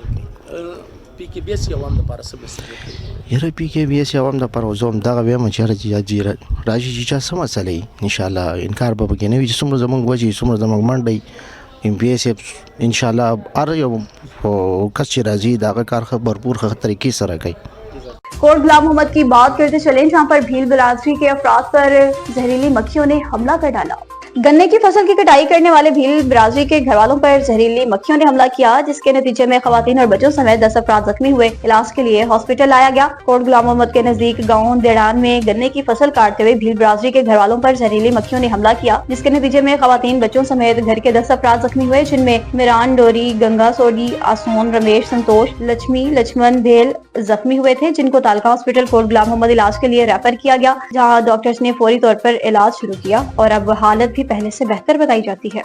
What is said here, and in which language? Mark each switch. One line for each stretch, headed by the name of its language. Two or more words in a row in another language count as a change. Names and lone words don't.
Pashto: پی کې بي اس عوام لپاره څه مسله کوي یاره پی کې بي اس عوام لپاره زه همدغه وایم چې راشي چې چا څه مسله وي
Arabic: انشاءالله
Pashto: انکار به پکې نه وي چې څومره زموږ وجې څومره زموږ منډه یم پی اس
Arabic: انشاءالله
Pashto: هر یو کس چې راځي د هغه کار بھرپور ښه طریقې سره کوي
Urdu: کوٹ غلام محمد کی بات کرتے چلے جہاں پر بھیل برادری کے افراد پر زہریلی مکھیوں نے حملہ کر ڈالا. گنے کی فصل کی کٹائی کرنے والے بھیل برادری کے گھر والوں پر زہریلی مکھیوں نے حملہ کیا، جس کے نتیجے میں خواتین اور بچوں سمیت 10 افراد زخمی ہوئے. علاج کے لیے ہسپتال لایا گیا۔ کوٹ غلام محمد کے نزدیک گاؤں دیڑان میں گنے کی فصل کاٹتے ہوئے بھیل برادری کے گھر والوں پر زہریلی مکھیوں نے حملہ کیا، جس کے نتیجے میں خواتین، بچوں سمیت گھر کے 10 افراد زخمی ہوئے، جن میں میران ڈوری، گنگا سوڈی، آسون، رمیش، سنتوش، لکشمی، لکشمن بھیل زخمی ہوئے تھے، جن کو تعلقہ ہسپتال کوٹ غلام محمد علاج کے لیے ریفر کیا گیا، جہاں ڈاکٹرز نے فوری طور پر علاج شروع کیا اور اب حالت بھی پہلے سے بہتر بتائی جاتی ہے.